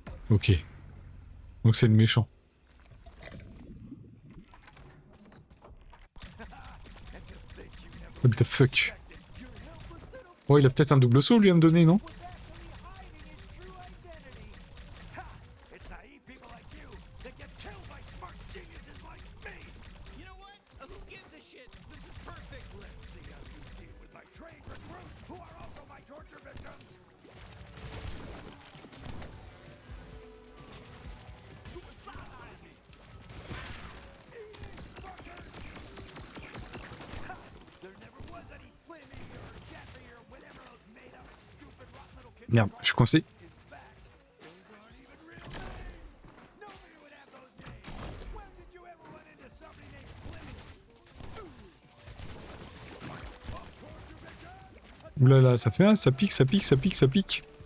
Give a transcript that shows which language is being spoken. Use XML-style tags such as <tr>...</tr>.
<fr>Ok. Donc c'est le méchant.</fr> <en>What the fuck?</en> <fr>Oh, il a peut-être un double saut lui à me donner, non?</fr> <en>It's naive people like you that get killed by smart geniuses like me. You know what? Who gives a shit? This is perfect. Let's see how you deal with my trained recruits who are also my torture victims. Suicide! There never was any Flimmy or Jeffy or whatever those made-up, stupid, rotten little kids.</en> <fr>Merde, je suis coincé.</fr> <en>In fact, those aren't even real names. Nobody would have those names. When did you ever run into somebody named Flimmy?</en> <fr>Ouh là là, ça fait un, ça pique, ça pique, ça pique, ça pique.</fr>